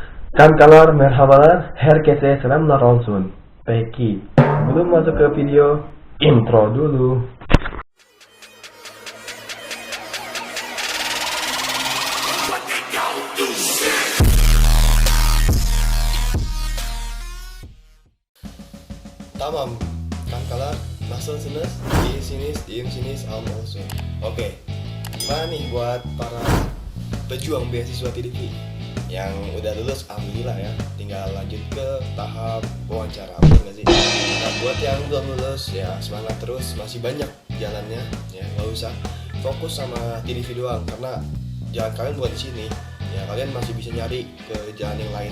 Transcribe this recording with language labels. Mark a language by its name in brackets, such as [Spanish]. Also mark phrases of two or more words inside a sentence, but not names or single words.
[Turkish] Kankalar merhabalar, herkese selamlar olsun. Peki, [Indonesian] belum masuk ke video, intro dulu. [Turkish] Tamam, Kankalar, nasılsınız? İyisiniz, iyimsiniz, olsun. [Indonesian] Oke, gimana nih buat para pejuang beasiswa TDV yang udah lulus, alhamdulillah ya, tinggal lanjut ke tahap wawancara, bener nggak sih? Nah, buat yang belum lulus, ya semangat terus, masih banyak jalannya, ya nggak usah fokus sama TDV doang, karena jalan kalian bukan di sini, ya kalian masih bisa nyari ke jalan yang lain.